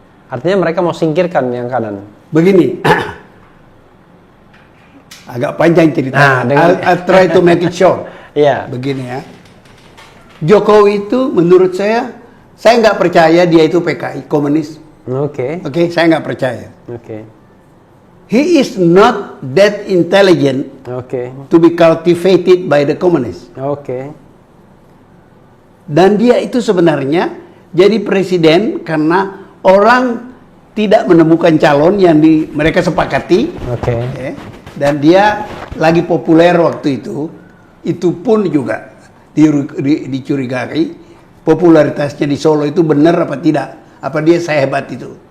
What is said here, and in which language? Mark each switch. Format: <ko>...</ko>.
<id>Artinya mereka mau singkirkan yang kanan. Begini, agak panjang cerita. Nah, dengan-</id> <en>I'll try to make it short.</en> <id>Iya. Begini ya, Jokowi itu menurut saya nggak percaya dia itu PKI komunis. Oke. Oke, saya nggak percaya. Oke.</id> <en>He is not that intelligent</en> <id>Oke.</id> <en>to be cultivated by the communists.</en> <id>Oke. Dan dia itu sebenarnya jadi presiden karena orang tidak menemukan calon yang mereka sepakati. Oke. Ya. Dan dia lagi populer waktu itu pun juga dicurigai popularitasnya di Solo itu benar apa tidak, apa dia sehebat itu.</id>